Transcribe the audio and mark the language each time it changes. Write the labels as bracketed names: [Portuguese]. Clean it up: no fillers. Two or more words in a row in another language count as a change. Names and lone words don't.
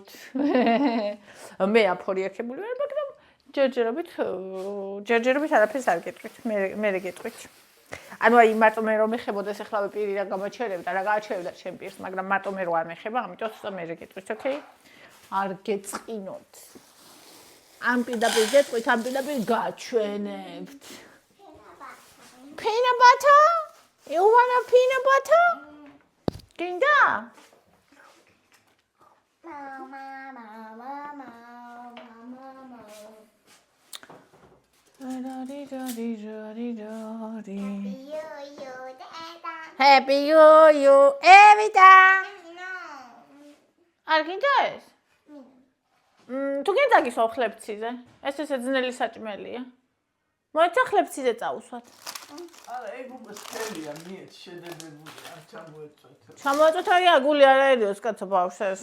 [Georgian] მე აფორიაქებული ვარ, მაგრამ ჯერჯერობით არაფერს არ გეტყვით. მე გეტყვით. ანუ აი მარტო მე რომ ეხებოდეს ახლავე პირი რა გამოჩერებდა, რა გააჩერებდა ჩემ პირს, მაგრამ მარტო მე რო არ მეხება, ამიტომ ცოტა მე გეტყვით, ოკეი? არ გეწყინოთ. ამ პირდაპირ გეტყვით, ამ პირდაპირ გაჩვენებთ. [English] Peanut butter? You want a peanut butter? გინდა? Happy you, Evita. [Georgian] არ გინდა ეს? თუ გინდა გისვა ხლებციზე. ეს ესე ძნელი საჭმელია. მოიცა ხლებციზე წაუსვათ. არა, ეგ უბრალოდ ხელია, მიეც შედედებული, არ ჩამოეწვეთ. ჩამოეწვეთ, აი აგული არ აერიოს კაცო ბავშვს.